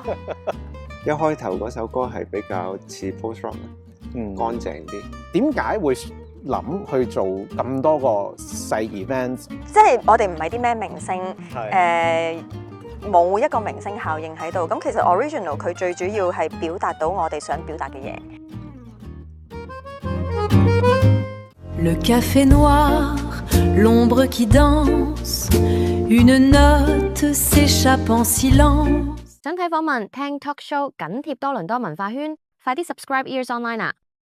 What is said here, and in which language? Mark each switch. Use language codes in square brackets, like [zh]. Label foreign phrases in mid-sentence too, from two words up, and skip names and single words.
[yue] 一開頭嗰首歌係比較似 [en] post rock， [yue] 乾淨啲。點解會諗去做咁多個細 event？即係我哋唔係啲咩明星，冇一個明星效應喺度。咁其實 original 佢最主要係表達到我哋想表達嘅嘢。 [fr] Le café noir, l'ombre qui danse, une note s'échappe en silence。 [yue] 想睇訪問、聽 [en] talk show， [yue] 緊貼多倫多文化圈，快啲 subscribe Ears Online 啊！